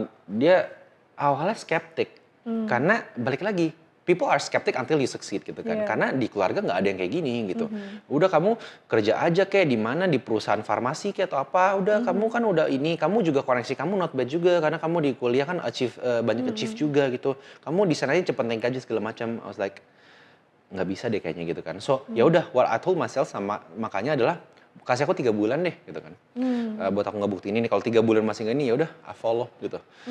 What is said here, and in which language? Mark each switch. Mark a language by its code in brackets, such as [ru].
[id] Dia awalnya skeptik karena balik lagi. [en] People are skeptic until you succeed gitu kan. [id] Iya. Karena di keluarga nggak ada yang kayak gini gitu. Udah kamu kerja aja kayak di mana di perusahaan farmasi kayak atau apa. Udah kamu kan udah ini, kamu juga koneksi kamu not bad juga karena kamu di kuliah kan banyak achieve juga gitu. Kamu di sana aja cepet naik gaji segala macam. [en] I was like [id] nggak bisa deh kayaknya gitu kan. So ya udah [en] what I told myself [id] makanya adalah kasih aku 3 bulan deh gitu kan. Buat aku ngebuktiin ini kalau 3 bulan masih nggak ini ya udah [en] I follow [id] gitu.